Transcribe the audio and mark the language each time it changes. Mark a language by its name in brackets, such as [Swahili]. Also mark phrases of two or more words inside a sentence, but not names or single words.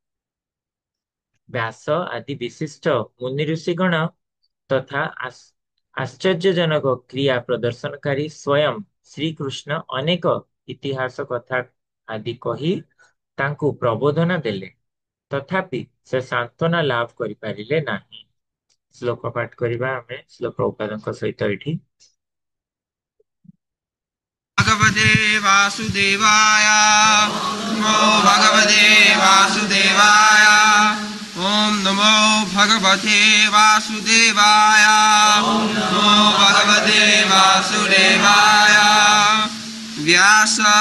[Odia] ବ୍ୟାସ ଆଦି ବିଶିଷ୍ଟ ମୁନି ଋଷିଗଣ ତଥା ଆଶ୍ଚର୍ଯ୍ୟଜନକ କ୍ରିୟା ପ୍ରଦର୍ଶନକାରୀ ସ୍ୱୟଂ ଶ୍ରୀକୃଷ୍ଣ ଅନେକ ଇତିହାସ କଥା ଆଦି କହି ତାଙ୍କୁ ପ୍ରବୋଧନା ଦେଲେ, ତଥାପି ସେ ସାନ୍ତ୍ୱନା ଲାଭ କରିପାରିଲେ ନାହିଁ। ଶ୍ଲୋକ ପାଠ କରିବା ଆମେ ଶ୍ଲୋକ ଉପାଦଙ୍କ ସହିତ ଏଠି। [Sanskrit] भगवते वासुदेवाय नमो भगवते वासुदेवाय ॐ नमो भगवते वासुदेवाय नमो भगवते वासुदेवाय व्यास